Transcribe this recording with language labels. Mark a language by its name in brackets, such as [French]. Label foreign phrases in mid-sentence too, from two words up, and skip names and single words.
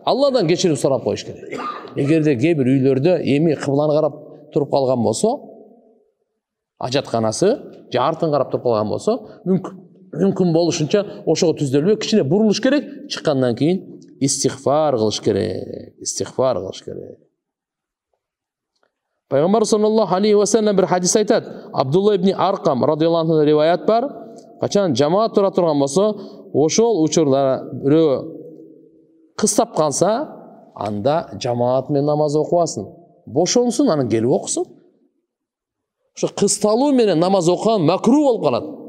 [Kyrgyz] Алладан кечирим сурап коюш керек. Эгерде кээ бир үйлөрдө эми кыбланы карап туруп калган болсо, ажатканасы же артын карап туруп калган болсо, мүмкүн болушунча ошого түздөлбөй кичине бурулуш керек, чыккандан кийин истихфар кылыш керек. Истихфар кылыш керек. Пайгамбар [Arabic] صلى الله عليه وسلم [Kyrgyz] бир хадис айтат. Абдулла ибн Аркам [Arabic] رضي الله عنه [Kyrgyz] риваят бар. Качан жамаат тура турган болсо, ошол учурда бирөө кыз тапканса, анда жамаат менен намаз окубасын. Бошонсун, анан келип окусун. Ошо кыз талуу менен намаз окуган макру болуп калат.